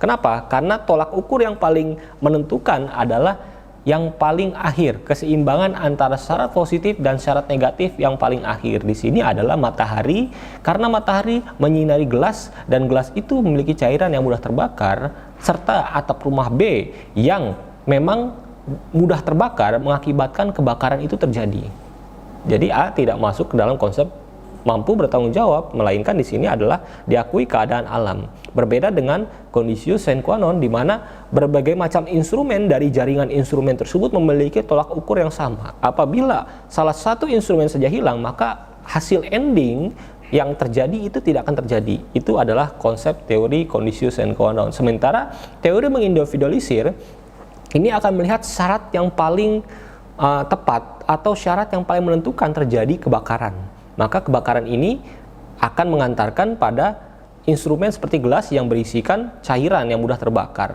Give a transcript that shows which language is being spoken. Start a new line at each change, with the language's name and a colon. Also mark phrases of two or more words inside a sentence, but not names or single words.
Indonesian: Karena tolak ukur yang paling menentukan adalah yang paling akhir, keseimbangan antara syarat positif dan syarat negatif yang paling akhir di sini adalah matahari, karena matahari menyinari gelas dan gelas itu memiliki cairan yang mudah terbakar, serta atap rumah B yang memang mudah terbakar mengakibatkan kebakaran itu terjadi. Jadi A tidak masuk ke dalam konsep mampu bertanggung jawab, melainkan di sini adalah diakui keadaan alam. Berbeda dengan
Latin: kondisius sine qua non,
Indonesian: di mana berbagai macam instrumen dari jaringan instrumen tersebut memiliki tolak ukur yang sama. Apabila salah satu instrumen saja hilang, maka hasil ending yang terjadi itu tidak akan terjadi. Itu adalah konsep teori
Latin: kondisius sine qua non.
Indonesian: Sementara teori mengindividualisir ini akan melihat syarat yang paling tepat atau syarat yang paling menentukan terjadi kebakaran. Maka kebakaran ini akan mengantarkan pada instrumen seperti gelas yang berisikan cairan yang mudah terbakar.